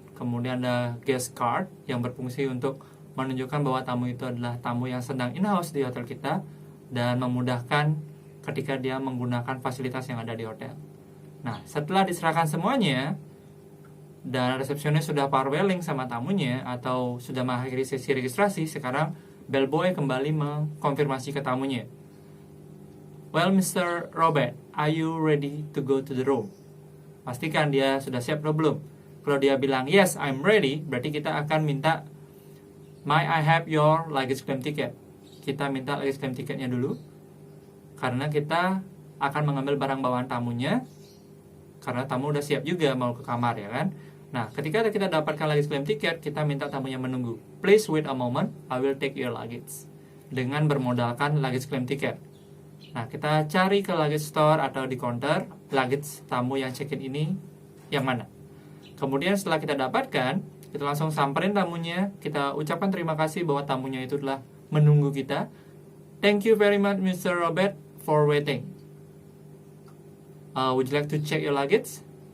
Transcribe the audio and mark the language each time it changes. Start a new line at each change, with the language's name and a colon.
Indonesian: Kemudian ada guest card yang berfungsi untuk menunjukkan bahwa tamu itu adalah tamu yang sedang in-house di hotel kita, dan memudahkan ketika dia menggunakan fasilitas yang ada di hotel. Nah, setelah diserahkan semuanya, dan resepsionis sudah parweling sama tamunya atau sudah mengakhiri sesi registrasi, sekarang bellboy kembali mengkonfirmasi ke tamunya.
English: Well, Mr. Robert, are you ready to go to the room?
Indonesian: Pastikan dia sudah siap atau belum. Kalau dia bilang,
English: yes, I'm ready,
Indonesian: berarti kita akan minta,
English: may I have your luggage claim ticket?
Indonesian: Kita minta luggage claim ticketnya dulu, karena kita akan mengambil barang bawaan tamunya, karena tamu udah siap juga mau ke kamar, ya kan? Nah, ketika kita dapatkan luggage claim ticket, kita minta tamunya menunggu.
English: Please wait a moment, I will take your luggage.
Indonesian: Dengan bermodalkan luggage claim ticket. Nah, kita cari ke luggage store atau di counter, luggage tamu yang check-in ini yang mana. Kemudian setelah kita dapatkan, kita langsung samperin tamunya, kita ucapkan terima kasih bahwa tamunya itu telah menunggu kita.
English: Thank you very much Mr. Robert for waiting. Would you like to check your luggage?